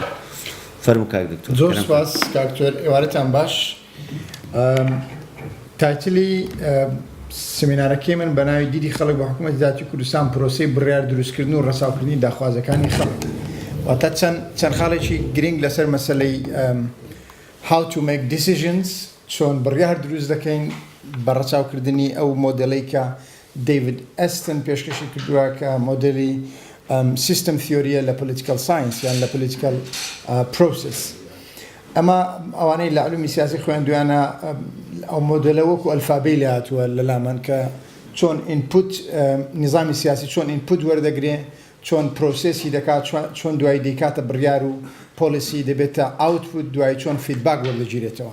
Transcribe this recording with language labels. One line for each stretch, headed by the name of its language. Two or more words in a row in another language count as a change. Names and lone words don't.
Central Kurdish: فەرموو کاک دکتۆر. زۆر سپاس کاکتۆر، ئێوارەتان باش. تایتلی سمینارەکەی من بە ناوی دیدی خەڵک بە حکوومەتی داهاتووی کوردستان پرۆسەی بڕیار دروستکردن و ڕەساوکردنی داخوازەکانی خەڵک. واتە چەند خاڵێکی گرنگ لەسەر مەسەلەی
English: how to make decisions،
Central Kurdish: چۆن بڕیار دروست دەکەین بە ڕەچاوکردنی ئەو مۆدێلەی کە دەیڤید ئەستن پێشکەشی کردووە کە مۆدێلی سیستم تیۆریە لە
English: political science
Central Kurdish: یان لە
English: political process.
Central Kurdish: ئەمە ئەوانەی لە علومی سیاسی خوێندویانە ئەو مۆدلە وەکو ئەلفابەی لە هاتووە لەلامان کە چۆن ئینپوت نظامی سیاسی چۆن ئینپوت وەردەگرێ، چۆن پرۆسسی دەکات، چۆن دوای دەیکاتە بڕیار و پۆلیسی دەبێتە ئاوتپوت، دوای چۆن فیدباک وەردەگیرێتەوە.